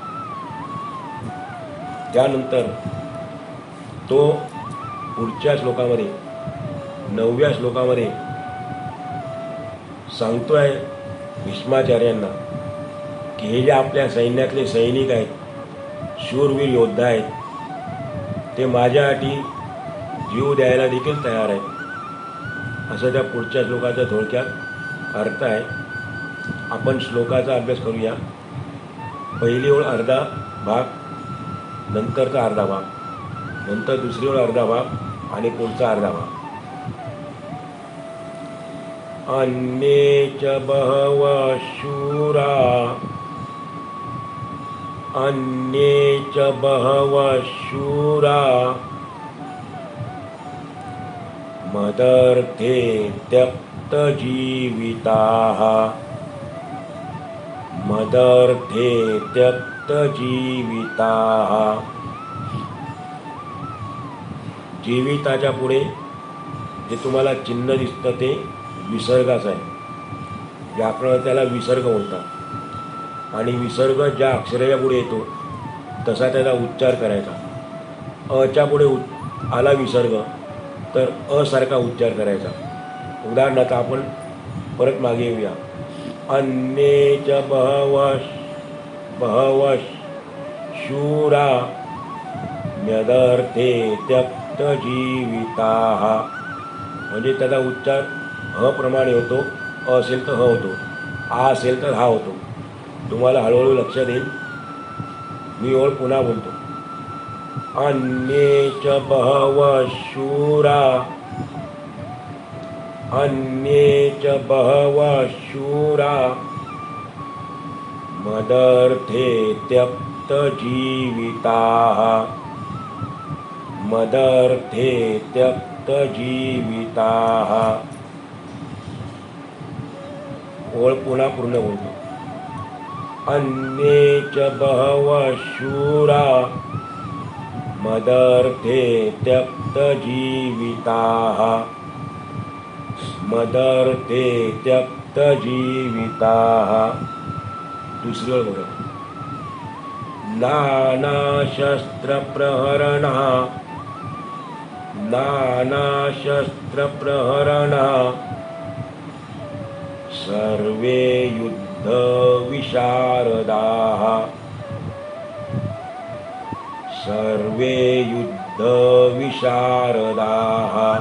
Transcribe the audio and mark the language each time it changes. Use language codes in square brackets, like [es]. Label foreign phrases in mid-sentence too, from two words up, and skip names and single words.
[mr] त्यानंतर तो पुढच्या श्लोकामध्ये 9व्या श्लोकामध्ये सांगतोय भीष्माचार्यांना की हे जे आपल्या सैन्यातले सैनिक आहेत, शूरवीर योद्धा आहेत, ते माझ्यासाठी जीव द्यायला देखील तयार आहेत. असं त्या पुढच्या श्लोकाचा थोडक्यात अर्थ आहे. आपण श्लोकाचा अभ्यास करूया. पहिली ओळ अर्धा भाग, नंतरचा अर्धा भाग, नंतर दुसरी ओळ अर्धा भाग आणि पुढचा अर्धा भाग. [sa] अन्ये च बहवः शूरा, अन्ये च बहवः शूरा मदर्थे त्यक्तजीविताः, मदर्थे त्यक्तजीविताः. [mr] जीविताच्या पुढे जे तुम्हाला चिन्ह दिसतं ते विसर्गाचं आहे. व्याकरण त्याला विसर्ग म्हणतात आणि विसर्ग ज्या अक्षराच्या पुढे येतो तसा त्याचा उच्चार करायचा. अच्या पुढे आला विसर्ग तर असारखा उच्चार करायचा. उदाहरणार्थ आपण परत मागे येऊया. [sa] अन्ये च बहवः शूरा म्यदर्थे त्यक्तजीविताः. [mr] म्हणजे त्याचा उच्चार ह प्रमाणे होतो. अ असेल तर ह होतो, आ असेल तर हा होतो. तुम्हाला हळूहळू लक्षात येईल. मी ओळ पुन्हा बोलतो. [sa] अन्ये च बहवः शूरा, अन्ये च बहवः शूरा मदर्थे त्यक्तजीविताः, मदर्थे त्यक्तजीविताः. [mr] ओळ पुन्हा पूर्ण बोलतो. [sa] अन्ये च बहवः शूरा मदर्थे त्यक्तजीविताः, मदर्थे त्यक्तजीविताः. [mr] दुसरी ओळ बघा. [sa] नानाशस्त्रप्रहरणः, नानाशस्त्रप्रहरणः सर्वे युद्धविशारदाः, सर्वे युद्धविशारदाः.